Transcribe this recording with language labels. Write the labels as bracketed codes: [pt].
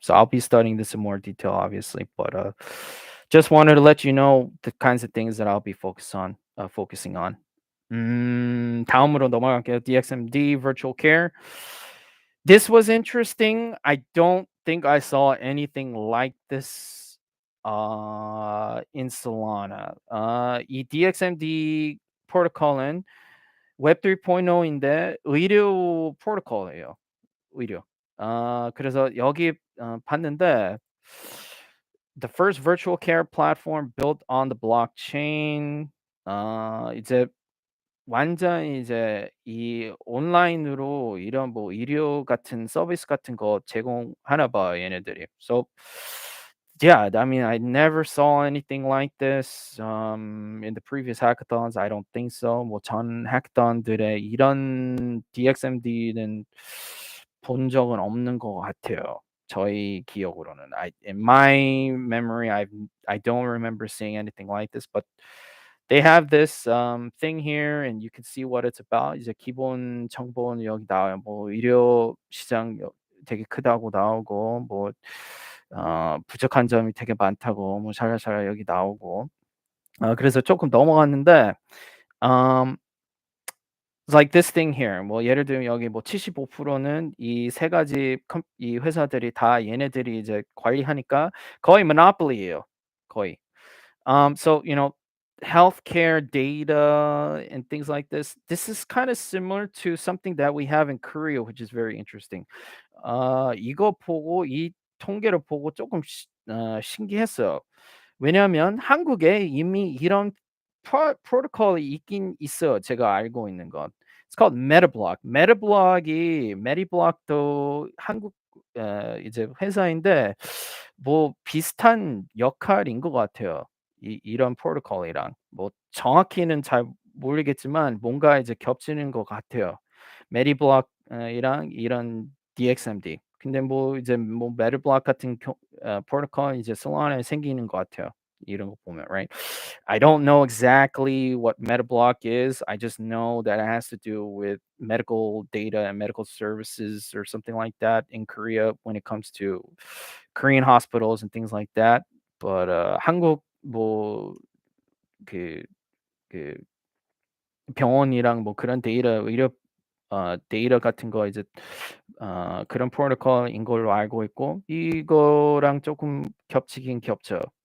[en] So I'll be studying this in more detail, obviously, but just wanted to let you know the kinds of things that I'll be focusing on. [ko] 다음으로 넘어갈게요. DXMD Virtual Care. [en] This was interesting. I don't think I saw anything like this in Solana. [ko] 이 DXMD 프로토콜은 웹 3.0인데 의료 프로토콜이에요. 의료. 그래서 여기 봤는데 the first virtual care platform built on the blockchain. 이제 완전 이제 이 온라인으로 이런 뭐 의료 같은 서비스 같은 거 제공하나 봐 얘네들이. [en] So yeah, I mean I never saw anything like this in the previous hackathons. I don't think so. [ko] 뭐 전 hackathon들의 이런 DXMD는 본 적은 없는 것 같아요. 저희 기억으로는. [en] In my memory, I don't remember seeing anything like this, but they have this thing here, and you can see what it's about. [ko] 이제 기본 정보는 여기 나와요. 뭐 의료 시장 되게 크다고 나오고, 뭐 부족한 점이 되게 많다고 뭐 샤라샤라 여기 나오고. 그래서 조금 넘어갔는데, um, like this thing here. 뭐 예를 들면 여기 뭐 75%는 이 세 가지 이 회사들이 다 얘네들이 이제 관리하니까 거의 monopoly예요. 거의. [en] So healthcare data and things like this. This is kind of similar to something that we have in Korea, which is very interesting. [ko] 이거 보고 이 통계를 보고 조금 신기했어요. 왜냐하면 한국에 이미 이런 프로토콜이 있긴 있어요. 제가 알고 있는 건. It's called Metablock. Mediblock도 한국 이제 회사인데 뭐 비슷한 역할인 것 같아요. 이런 프로토콜이랑. 뭐 정확히는 잘 모르겠지만 뭔가 이제 겹치는 것 같아요. Mediblock 이랑 이런 DXMD. 근데 뭐 이제 뭐 Mediblock 같은 프로토콜 이제 솔라나에 생기는 것 같아요. 이런 거 보면, right? [en] I don't know exactly what Metablock is. I just know that it has to do with medical data and medical services or something like that in Korea when it comes to Korean hospitals and things like that. But 한국 뭐 [ko] 그 그 병원이랑 뭐 그런 의료 데이터 같은 거 이제 그런 프로토콜인 걸로 알고 있고 이거랑 조금 겹치긴 겹쳐.